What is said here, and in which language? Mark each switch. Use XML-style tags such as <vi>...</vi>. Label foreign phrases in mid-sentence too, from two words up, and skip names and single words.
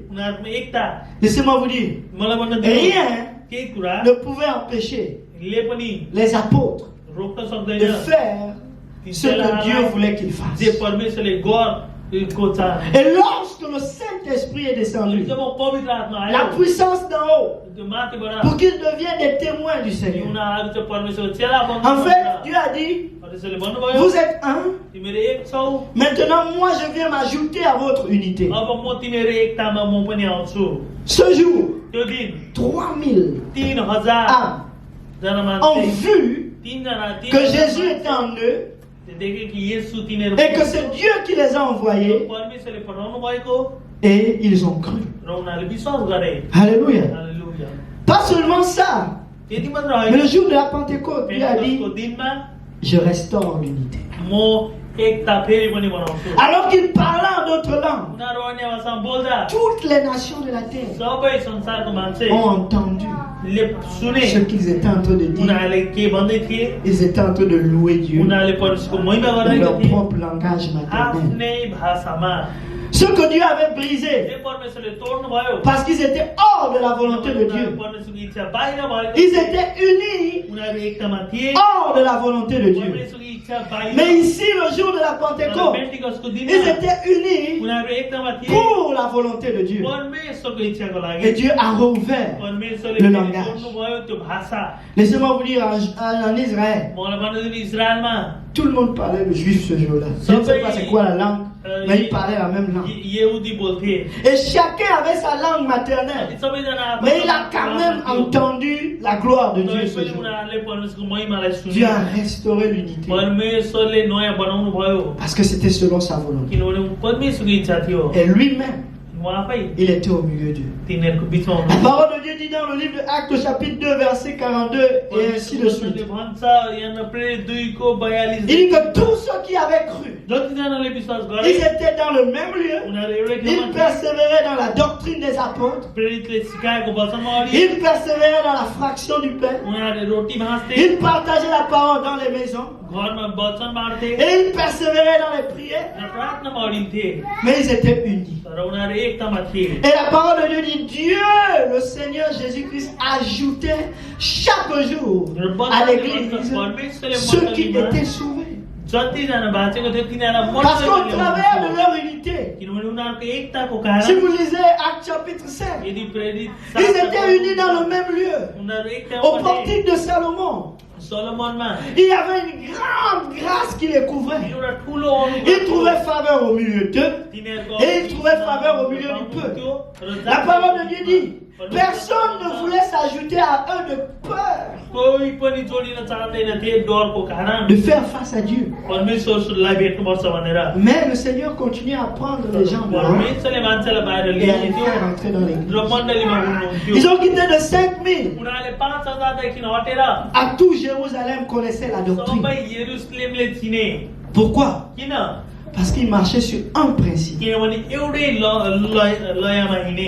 <fr>Laissez-moi vous dire, rien ne pouvait empêcher les apôtres de faire ce que Dieu voulait qu'ils fassent. Et lorsque le Saint-Esprit est descendu, la puissance d'en haut, pour qu'ils deviennent des témoins du Seigneur. En fait, Dieu a dit,</fr> <ne>परमेश्वरले भन्नुभयो</ne> <fr>Vous êtes un.</fr> <ne>तिमीहरू एक छौ</ne> <fr>Maintenant, moi, je viens m'ajouter à votre unité.</fr> <ne>अब म तिमीहरू एकतामा म पनि आउँछु</ne> <fr>Ce jour,</fr> <ne>त्यो दिन</ne> <fr>3000</fr> <ne>3000</ne> <fr>âmes</fr> <ne>जना</ne> <fr>ont</fr> <ne>मान्छे</ne> <fr>vu</fr> <ne>3 जना</ne> <fr>que Jésus était en eux</fr> <ne>देखे कि येशू तिनीहरू</ne> <fr>et que c'est Dieu qui les a envoyés</fr> <ne>परमेश्वरले पठाउनु भएको</ne> <fr>et ils ont cru.</fr> <ne>र उनीहरूले विश्वास गरे</ne> <fr>Alléluia.</fr> <ne>हालेलुया</ne> <fr>Pas seulement ça,</fr> <ne>त्यति मात्र</ne> <fr>mais</fr> <ne>होइन</ne> <fr>le jour de la Pentecôte, Dieu a dit,</fr> <ne>पेन्टेकोस्टको दिनमा</ne> <fr>je restaure l'unité.</fr> <ne>म एकता फेरि पनि बनाउँछु</ne> <fr>Alors qu'il parlait en d'autres langues,</fr> <ne>उनीहरू अन्य भाषामा बोल्दा</ne> <fr>toutes les nations de la terre</fr> <ne>सबै संसारको मान्छे</ne> <fr>ont entendu</fr> <ne>सुने</ne> <fr>ce qu'ils étaient en train de dire.</fr> <ne>उनीहरूले के भन्दै थिए</ne> <fr>Ils étaient en train de louer Dieu</fr> <ne>उनीहरूले परमेश्वरको महिमा</ne> <fr>dans</fr> <ne>गरेका</ne> <fr>leur</fr> <ne>थिए</ne> <fr>propre langage maternel.</fr> <ne>आफ्नै भाषामा</ne> <fr>Ce que Dieu avait brisé</fr> <ne>जे परमेश्वरले तोड्नु भयो</ne> <fr>parce qu'ils étaient hors de la volonté de Dieu.</fr> <ne>परमेश्वरको इच्छा बाहिर भएको</ne> <fr>Ils étaient unis</fr> <ne>उनीहरू एकतामा थिए</ne> <fr>hors de la volonté de Dieu.</fr> <ne>परमेश्वरको इच्छा बाहिर</ne> <fr>Mais ici, le jour de la Pentecôte,</fr> <ne>पेन्टेकोस्टको</ne> <fr>ils</fr> <ne>दिनमा</ne> <fr>étaient unis</fr> <ne>उनीहरू एकतामा थिए</ne> <fr>pour la volonté de Dieu.</fr> <ne>परमेश्वरको इच्छाको लागि</ne> <fr>Et Dieu a rouvert</fr> <ne>परमेश्वरले</ne> <fr>le</fr> <ne>फेरि</ne> <fr>langage.</fr> <ne>तोड्नु भयो त्यो भाषा</ne> <fr>Laissez-moi vous dire, en Israël,</fr> <ne>मलाई भन्नु इजरायलमा</ne> <fr>tout le monde parlait le juif ce jour-là. Je ne sais pas c'est quoi la langue, mais ils parlaient la même langue.</fr> <ne>यहुदी बोल्थे</ne> <fr>Et chacun avait sa langue maternelle.</fr> <ne>सबैजना</ne> <fr>Mais il a quand même entendu la gloire de Dieu ce</fr> <ne>पनि</ne> <fr>jour.</fr> <ne>उनीहरूले परमेश्वरको महिमालाई</ne> <fr>Dieu</fr> <ne>सुने</ne> <fr>a restauré l'unité.</fr> <ne>परमेश्वरले नयाँ बनाउनु भयो</ne> <fr>Parce que c'était selon sa volonté.</fr> <ne>किनभने परमेश्वरको इच्छा थियो</ne> <fr>Et lui-même,</fr> <ne>म आफै</ne> <fr>il était au milieu d'eux.</fr> <ne>तिनीहरूको बिचमा</ne> <fr>La</fr> <ne>हुनु</ne> <fr>parole de Dieu dit dans le livre de Actes chapitre 2 verset 42 et ainsi de suite.</fr> <ne>परमेश्वरले भन्छ यहाँ प्रेरित 2 को 42</ne> <fr>Il dit que tous ceux qui avaient cru,</fr> <ne>जतिजनाले विश्वास</ne> <fr>ils</fr> <ne>गरे</ne> <fr>étaient dans le même lieu,</fr> <ne>उनीहरू एउटै</ne> <fr>ils</fr> <ne>ठाउँमा थिए।</ne> <fr>persévéraient dans la doctrine des apôtres,</fr> <ne>प्रेरितले सिकाएको वचनमा अडि</ne> <fr>ils persévéraient dans la fraction du pain,</fr> <ne>उनीहरूले रोटी भाँच्थे</ne> <fr>ils partageaient la parole dans les maisons</fr> <ne>घरमा वचन बाँड्थे</ne> <fr>et ils persévéraient dans les prières,</fr> <ne>र प्रार्थनामा अडिन्थे</ne> <fr>mais ils étaient unis.</fr> <ne>तर उनीहरू एकतामा थिए</ne> <fr>Et la parole de Dieu dit, Dieu, le Seigneur Jésus-Christ, ajoutait chaque jour</fr> <ne>र</ne> <fr>à</fr> <ne>वचनले</ne> <fr>l'église</fr> <ne>भन्छ, परमेश्वरले</ne> <fr>ceux qui</fr> <ne>मण्डलीमा</ne> <fr>étaient sauvés.</fr> <ne>जतिजना बाँचेको थियो तिनीहरूलाई</ne> <fr>Parce qu'au</fr> <ne>मण्डलीले</ne> <fr>travers de</fr> <ne>ल्याउँछ।</ne> <fr>leur unité,</fr> <ne>किनभने उनीहरूको एकताको</ne> <fr>si</fr> <ne>कारण</ne> <fr>vous lisez Actes chapitre 5,</fr> <ne>यदि प्रेरित</ne> <fr>ils étaient unis dans le même lieu,</fr> <ne>उनीहरू एकतामा</ne> <fr>au</fr> <ne>थिए।</ne> <fr>portique de Salomon.</fr> <ne>सोलोमनमा</ne> <fr>Il y avait une grande grâce qui les couvrait.</fr> <ne>एउटा ठुलो अनुग्रह</ne> <fr>Ils trouvaient faveur au milieu d'eux.</fr> <ne>तिनीहरूको</ne> <fr>Et ils trouvaient faveur au milieu du peuple. La parole de Dieu dit, personne ne voulait s'ajouter à eux de peur</fr> <ne>कोही पनि जोडिन चाहँदैन थिए डरको कारण</ne> <fr>de faire face à Dieu.</fr> <ne>परमेश्वरलाई भेट्नुपर्छ भनेर</ne> <fr>Mais le Seigneur continuait à prendre les gens dehors</fr> <ne>परमेश्वरले मान्छेलाई बाहिर</ne> <fr>et à les</fr> <ne>ल्याउँथ्यो</ne> <fr>faire entrer dans l'église.</fr> <ne>र मण्डलीमा हुनुहुन्थ्यो</ne> <fr>Ils ont quitté de 5000</fr> <ne>उनीहरूले 5000 देखि हटेर</ne> <fr>à tout Jérusalem connaissait la doctrine.</fr> <ne>सबै यरुशलेमले चिने</ne> <fr>Pourquoi?</fr> <ne>किन</ne> <fr>Parce qu'ils marchaient sur un principe,</fr> <ne>किनभने एउटै लयमा हिँडे</ne>